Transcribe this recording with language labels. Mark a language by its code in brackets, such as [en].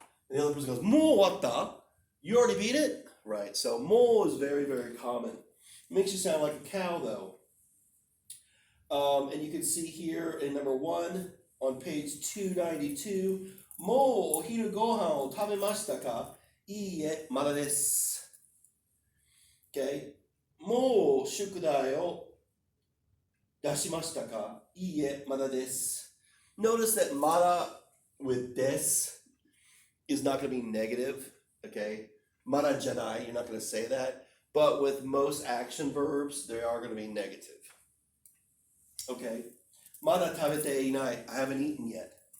[en] And the other person goes, もう終わった? You already beat it? Right? So, も is very, very common. Makes you sound like a cow, though. And you can see here in number 1 on page 292, もうお昼ご飯を食べましたか? [ja] いいえ、まだです.Okay? もう宿題を出しましたか? いいえ、まだです. [en] Notice that mada with des is not going to be negative. Okay? Mada janai, you're not going to say that. But with most action verbs, they are going to be negative. Okay? Mada tabete inai, I haven't eaten yet.